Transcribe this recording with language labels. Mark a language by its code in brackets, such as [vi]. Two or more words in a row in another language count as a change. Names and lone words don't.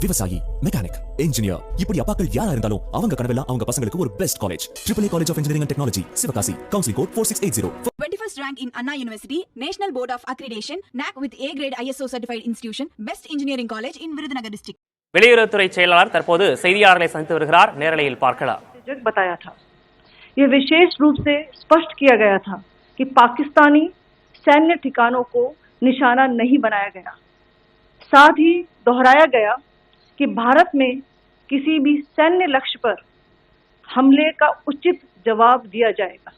[ta] விவசாயி, மெக்கானிக், இன்ஜினியர், இப்படி அப்பாக்கள் யாரா இருந்தாலும் அவங்க கனவெல்லாம் அவங்க பசங்களுக்கு ஒரு [en] best college. AAA College of Engineering and Technology, Sivakasi. Counseling code 4680. 21st rank in Anna University, National Board of Accreditation, NAC with A grade ISO certified institution, Best Engineering College in Virudhunagar district. [ta] வெளியுறவுத்துறை செயலாளர் தற்போது செய்தியாளர்களை சந்தித்து வருகிறார். நேரலையில் பார்க்கலாம். [hi] बताया था, ये विशेष रूप से स्पष्ट किया गया था कि पाकिस्तानी सैन्य ठिकानों को निशाना नहीं बनाया गया. साथ ही दोहराया गया कि भारत में किसी भी सैन्य लक्ष्य पर हमले का उचित जवाब दिया जाएगा.